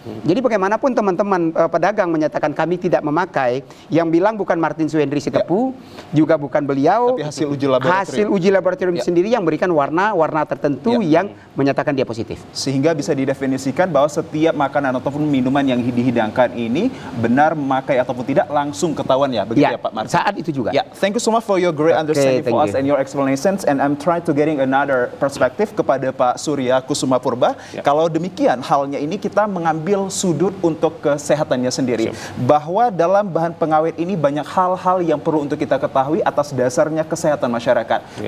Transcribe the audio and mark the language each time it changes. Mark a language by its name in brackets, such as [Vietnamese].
[Indonesian] Jadi bagaimanapun teman-teman pedagang menyatakan kami tidak memakai, yang bilang bukan Martin Suhendri Sitepu, juga bukan beliau, tapi hasil uji laboratorium sendiri yang berikan warna tertentu yang menyatakan dia positif. Sehingga bisa didefinisikan bahwa setiap makanan ataupun minuman yang dihidangkan ini benar memakai ataupun tidak langsung ketahuan ya, begitu ya Pak Martin? Saat itu juga. [English] Thank you so much for your great understanding for us and your explanation. And I'm trying to getting another perspective kepada Pak Surya Kusuma Purba. [Indonesian] Kalau demikian halnya ini kita mengambil sudut untuk kesehatannya sendiri. Bahwa dalam bahan pengawet ini banyak hal-hal yang perlu untuk kita ketahui atas dasarnya kesehatan masyarakat.